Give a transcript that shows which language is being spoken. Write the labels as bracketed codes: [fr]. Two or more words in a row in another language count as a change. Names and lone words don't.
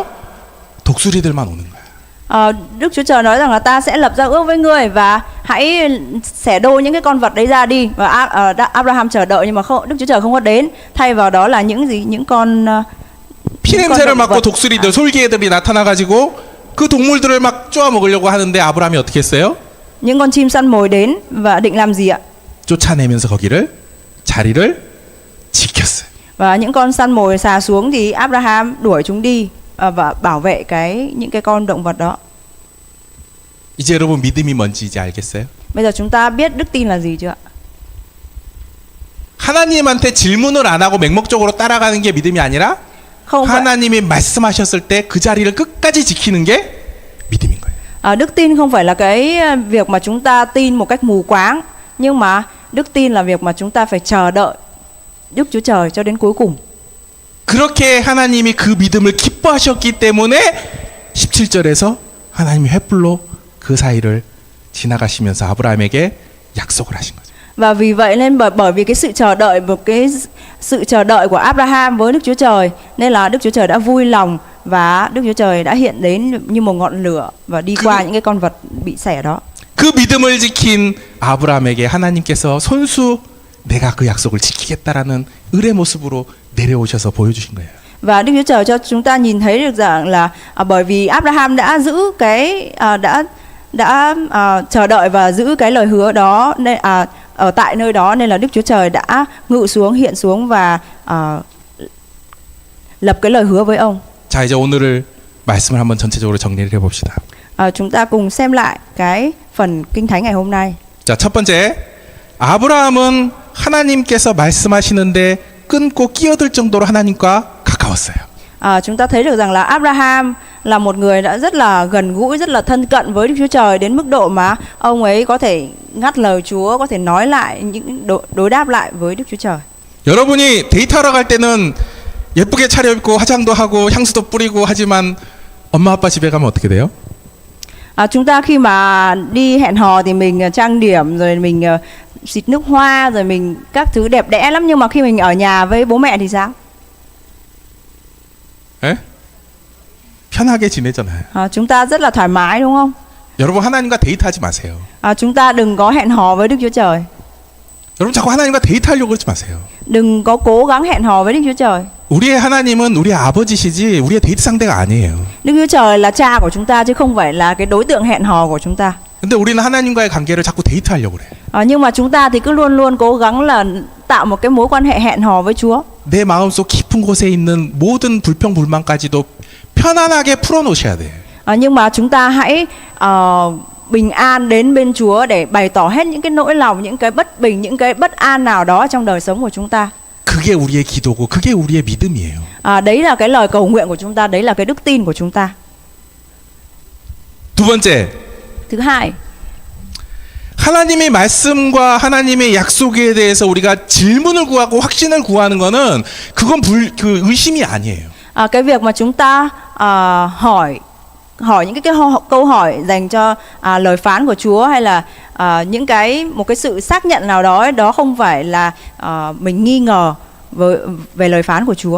[ko] 독수리들만 오는 거야. [vi] Đức Chúa Trời nói rằng là ta sẽ lập giao ước với ngươi và hãy xẻ đôi những cái con vật đấy ra đi. Và Abraham chờ đợi nhưng mà Đức Chúa Trời không có đến. Thay vào đó là những con [ko] 피냄새를 맡고 독수리들, 솔개들이 나타나가지고 그 동물들을 막 쪼아 먹으려고 하는데 아브라함이 어떻게 했어요? [vi] Những con chim săn mồi đến và định làm gì ạ? [ko] 쫓아내면서 거기를 자리를 지켰어요. [vi] Và những con săn mồi xà xuống thì Abraham đuổi chúng đi và bảo vệ những cái con động vật đó. [ko] 이제 여러분 믿음이 뭔지 이제 알겠어요? [vi] Bây giờ chúng ta biết đức tin là gì chưa ạ? [ko] 하나님한테 질문을 안 하고 맹목적으로 따라가는 게 믿음이 아니라 하나님이 말씀하셨을 때 그 자리를 끝까지 지키는 게 믿음인 거예요. [vi] Đức tin không phải là cái việc mà chúng ta tin một cách mù quáng, nhưng mà đức tin là việc mà chúng ta phải chờ đợi Đức Chúa Trời cho đến cuối cùng. [ko] 그렇게 하나님이 그 믿음을 기뻐하셨기 때문에 17절에서 하나님이 횃불로 그 사이를 지나가시면서 아브라함에게 약속을 하신 거죠. [vi] Và vì vậy nên bởi vì cái sự chờ đợi của Abraham với Đức Chúa Trời, nên là Đức Chúa Trời đã vui lòng và Đức Chúa Trời đã hiện đến như một ngọn lửa và đi qua những cái con vật bị xẻ đó. [ko] 그 믿음을 지킨 아브라함에게 하나님께서 손수 내가 그 약속을 지키겠다라는 을의 모습으로 내려오셔서 보여주신 거예요. [vi] Và Đức Chúa Trời cho chúng ta nhìn thấy được rằng là bởi vì Abraham đã giữ đã chờ đợi và giữ cái lời hứa đó, nên ở tại nơi đó, nên là Đức Chúa Trời đã ngự xuống, hiện xuống và lập cái lời hứa với ông. [ko] 자, 이제 오늘을 말씀을 한번 전체적으로 정리를 해봅시다. [vi] Chúng ta cùng xem lại cái phần Kinh Thánh ngày hôm nay. [ko] 자, 첫 번째, 아브라함은 하나님께서 말씀하시는데 끊고 끼어들 정도로 하나님과 가까웠어요. [vi] Chúng ta thấy được rằng là Abraham là một người đã rất là gần gũi, rất là thân cận với Đức Chúa Trời đến mức độ mà ông ấy có thể ngắt lời Chúa, có thể nói lại những đối đáp lại với Đức Chúa Trời. [ko] 여러분이 데이트하러 갈 때는 예쁘게 차려입고 화장도 하고 향수도 뿌리고 하지만 엄마 아빠 집에 가면 어떻게 돼요? [vi] Chúng ta khi mà đi hẹn hò thì mình trang điểm, rồi mình xịt nước hoa, rồi mình các thứ đẹp đẽ lắm, nhưng mà khi mình ở nhà với bố mẹ thì sao? [ko] 에? 편하게 지내잖아요. [vi] Chúng ta rất là thoải mái, đúng không? [ko] 여러분 하나님과 데이트하지 마세요. [vi] Chúng ta đừng có hẹn hò với Đức Chúa Trời. [ko] 여러분 자꾸 하나님과 데이트하려고 그러지 마세요. [vi] Đừng có cố gắng hẹn hò với Đức Chúa Trời. [ko] 우리의 하나님은 우리의 아버지시지 우리의 데이트 상대가 아니에요. [vi] Đức Chúa Trời là cha của chúng ta chứ không phải là cái đối tượng hẹn hò của chúng ta. [ko] 근데 우리는 하나님과의 관계를 자꾸 데이트하려고 그래. [vi] Nhưng mà chúng ta thì cứ luôn luôn cố gắng là tạo một cái mối quan hệ hẹn hò với Chúa. [ko] 내 마음속 깊은 곳에 있는 모든 불평 불만까지도 편안하게 풀어놓으셔야 돼. [vi] Nhưng mà chúng ta hãy bình an đến bên Chúa để bày tỏ hết những cái nỗi lòng, những cái bất bình, những cái bất an nào đó trong đời sống của chúng ta. [ko] 그게 우리의 기도고 그게 우리의 믿음이에요. [vi] Đấy là cái lời cầu nguyện của chúng ta, đấy là cái đức tin của chúng ta. [ko] 두 번째, [vi] thứ hai, [ko] 하나님의 말씀과 하나님의 약속에 대해서 우리가 질문을 구하고 확신을 구하는 거는 그건 그 의심이 아니에요. [vi] Cái việc mà chúng ta hỏi những cái câu hỏi dành cho lời phán của Chúa, hay là một cái sự xác nhận nào đó, đó không phải là mình nghi ngờ, về lời phán của Chúa.